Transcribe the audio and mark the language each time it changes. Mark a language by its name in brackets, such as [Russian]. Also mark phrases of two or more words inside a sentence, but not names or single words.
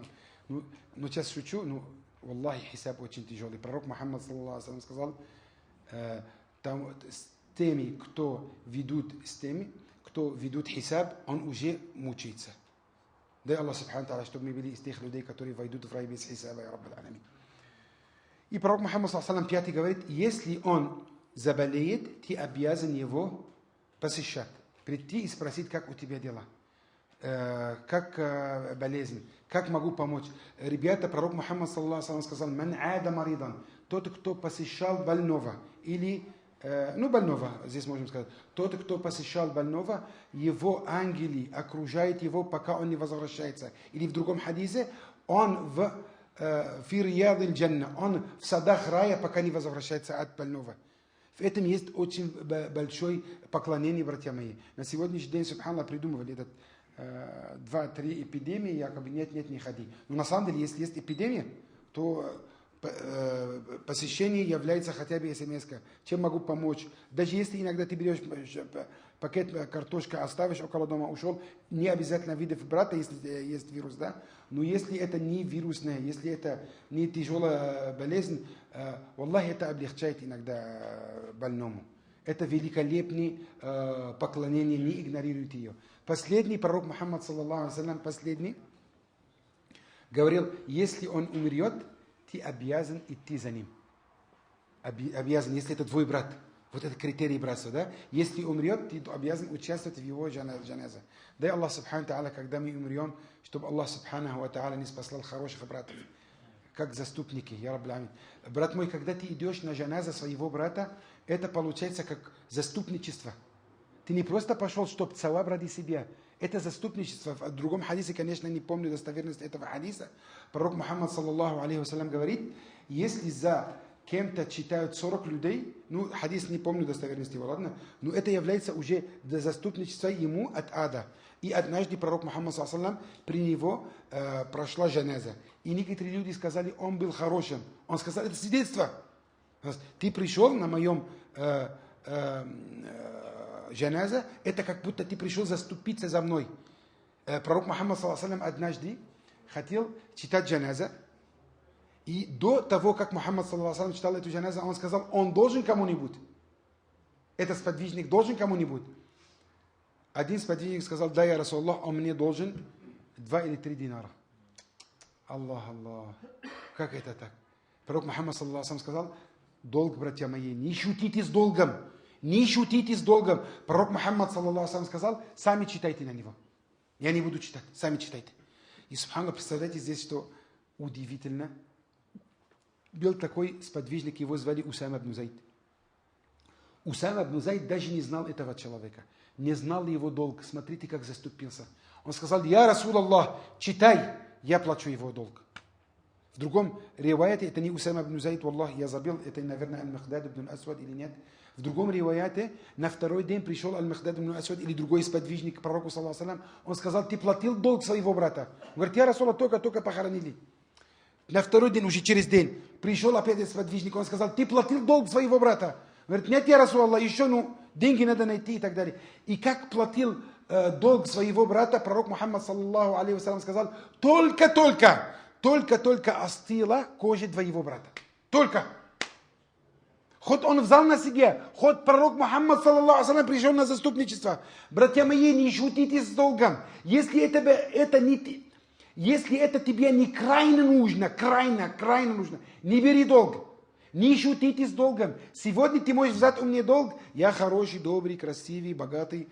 [Russian] Ну, сейчас шучу, но, валлахи, хисаб очень тяжелый. Пророк Мухаммад [Arabic] صلى الله عليه [Russian] сказал, с теми, кто ведут хисаб, он уже мучается. Дай [Arabic] الله سبحانه تعالى, [Russian] чтобы мы были из тех людей, которые войдут в рай без хисаба, [Arabic] يا رب العالمين. [Russian] И пророк Мухаммад [Arabic] صلى الله عليه وسلم [Russian] 5 говорит, если он заболеет, ты обязан его посещать. Прийти и спросить, как у тебя дела, как болезнь, как могу помочь. Ребята, пророк Мухаммад [Arabic] صلى الله عليه وسلم [Russian] сказал, [Arabic] «من عاد مريضا», [Russian] тот, кто посещал больного или ну, больного, здесь можем сказать, тот, кто посещал больного, его ангели окружают его, пока он не возвращается. Или в другом хадисе, он в [Arabic] في رياض الجنة, [Russian] он в садах рая, пока не возвращается от больного. В этом есть очень большое поклонение, братья мои. На сегодняшний день, субханаллах, придумывали этот 2-3 эпидемии, якобы нет, не ходи. Но на самом деле, если есть эпидемия, то посещение является хотя бы смс-ка. Чем могу помочь? Даже если иногда ты берешь пакет картошки, оставишь около дома, ушел, не обязательно видев брата, если есть вирус, да? Но если это не вирусное, если это не тяжелая болезнь, валлахи, это облегчает иногда больному. Это великолепное поклонение, не игнорируйте ее. Последний пророк Мухаммад, [Arabic] صلى الله عليه وسلم, [Russian] последний, говорил, если он умрет, ты обязан идти за ним. Обязан, если это твой брат. Вот это критерий братства, да? Если умрет, ты обязан участвовать в его джаназа. Дай [Arabic] الله سبحانه تعالى, [Russian] когда мы умрем, чтобы [Arabic] الله سبحانه تعالى [Russian] не спасал хороших братов. Как заступники, [Arabic] يا رب العالمين. [Russian] Брат мой, когда ты идешь на джаназа своего брата, это получается как заступничество. Ты не просто пошел, чтобы цаваб ради себя. Это заступничество. В другом хадисе, конечно, не помню достоверность этого хадиса. Пророк Мухаммад, [Arabic] صلى الله عليه وسلم, [Russian] говорит, если за кем-то читают 40 людей, ну, хадис не помню достоверности его, ладно, но это является уже заступничество ему от ада. И однажды пророк Мухаммад, [Arabic] صلى الله عليه وسلم, [Russian] при него прошла джаназа. И некоторые люди сказали, он был хорошим. Он сказал, это свидетельство. Ты пришел на моем джаназа, это как будто ты пришел заступиться за мной. Пророк Мухаммад, [Arabic] صلى الله عليه وسلم, [Russian] однажды хотел читать джаназа, и до того, как Мухаммад, [Arabic] صلى الله عليه وسلم, [Russian] читал эту джаназа, он сказал, он должен кому-нибудь. Этот сподвижник должен кому-нибудь. Один сподвижник сказал, да, [Arabic] يا رسول الله, [Russian] он мне должен 2 или 3 динара. Аллах. Как это так? Пророк Мухаммад, [Arabic] صلى الله عليه وسلم, [Russian] сказал, долг, братья мои, не шутите с долгом. Не шутите с долгом. Пророк Мухаммад, [Arabic] صلى الله عليه وسلم, [Russian] сказал, сами читайте на него. Я не буду читать, сами читайте. И, субханаллах, представляете здесь, что удивительно. Был такой сподвижник, его звали Усама ибн Зайд. Усама ибн Зайд даже не знал этого человека. Не знал его долг. Смотрите, как заступился. Он сказал, [Arabic] يا رسول الله, [Russian] читай, я плачу его долг. В другом риваяте, это не Усама ибн Зайд, Аллах, я забил, это, наверное, Аль-Михдад ибн Асвад или нет. В другом риваяте, на второй день пришел Аль-Михдад ибн Асвад или другой сподвижник к пророку, [Arabic] صلى الله عليه وسلم. [Russian] Он сказал, ты платил долг своего брата. Он говорит, [Arabic] يا رسول الله, [Russian] только похоронили. На второй день, уже через день, пришел опять этот сподвижник, он сказал, ты платил долг своего брата. Он говорит, нет, [Arabic] يا رسول الله, [Russian] еще деньги надо найти и так далее. И как платил долг своего брата, пророк Мухаммад, [Arabic] صلى الله عليه وسلم, [Russian] сказал, только остыла кожа твоего брата. Только. Хоть он взял на себе, хоть пророк Мухаммад, [Arabic] صلى الله عليه وسلم, [Russian] пришел на заступничество. Братья мои, не шутите с долгом. Если это тебе не крайне нужно, крайне нужно, не бери долг. Не шутите с долгом. Сегодня ты можешь взять у меня долг. Я хороший, добрый, красивый, богатый.